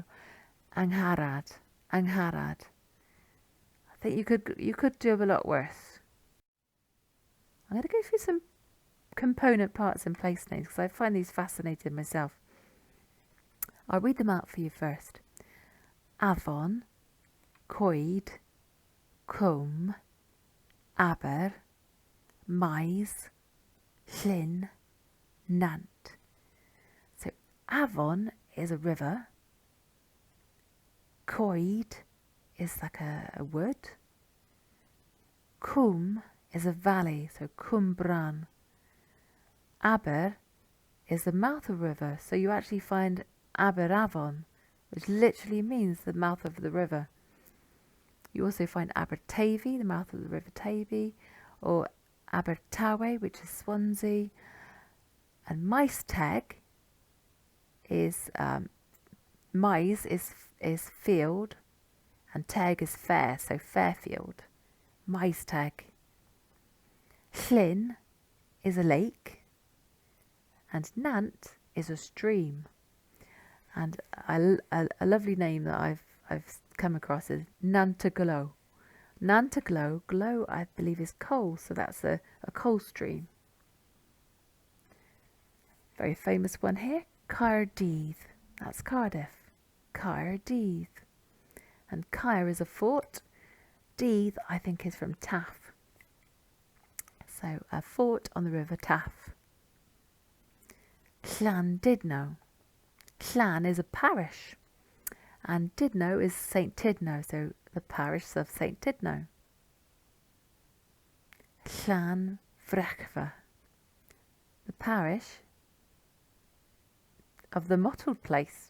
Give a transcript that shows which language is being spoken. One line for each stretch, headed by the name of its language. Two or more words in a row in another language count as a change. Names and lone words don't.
English: Angharad. I think you could do a lot worse. I'm going to go through some component parts in place names because I find these fascinating myself. I'll read them out for you first.
Welsh: Afon, coed, cwm, aber, mais, llyn, nant.
English: So Avon is a river. Coed is like a wood. Cwm is a valley, so Cwm Bran. Aber is the mouth of a river, so you actually find Aber Avon, which literally means the mouth of the river. You also find Abertavy, the mouth of the River Tavy, or Abertawe, which is Swansea. And Maesteg is mais is field, and teg is fair, so Fairfield. Maesteg. Llyn is a lake, and Nant is a stream. And a lovely name that I've come across is Nantaglow. Nantaglow, glow I believe is coal, so that's a coal stream. Very famous one here, Caerdydd. That's Cardiff. Caerdydd. And Caer is a fort. Dydd I think is from Taff. So a fort on the river Taff. Llandudno. Llan is a parish, and Didno is St Tidno, so the parish of St Tidno. Llan Frechfa, the parish of the mottled place.